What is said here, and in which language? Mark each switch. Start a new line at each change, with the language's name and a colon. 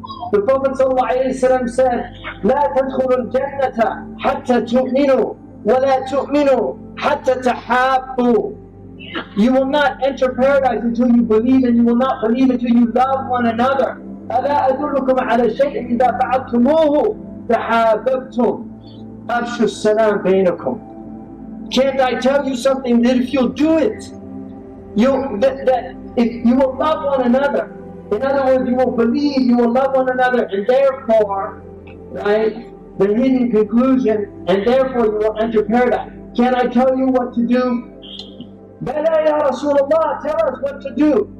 English: The Prophet ﷺ said,
Arabic: لا تدخلوا الجنة حتى تؤمنوا ولا تؤمنوا حتى تحابوا.
English: You will not enter paradise until you believe, and you will not believe until you love one another.
Arabic: ألا أدلكم على شيء إذا فعلتموه تحاببتم أفشوا السلام بينكم.
English: Can't I tell you something that if you'll do it, that if you will love one another. In other words, you will believe, you will love one another, and therefore, right, the hidden conclusion, and therefore you will enter paradise. Can I tell you what to do?
Arabic: Bala ya Rasulullah,
English: tell us what to do.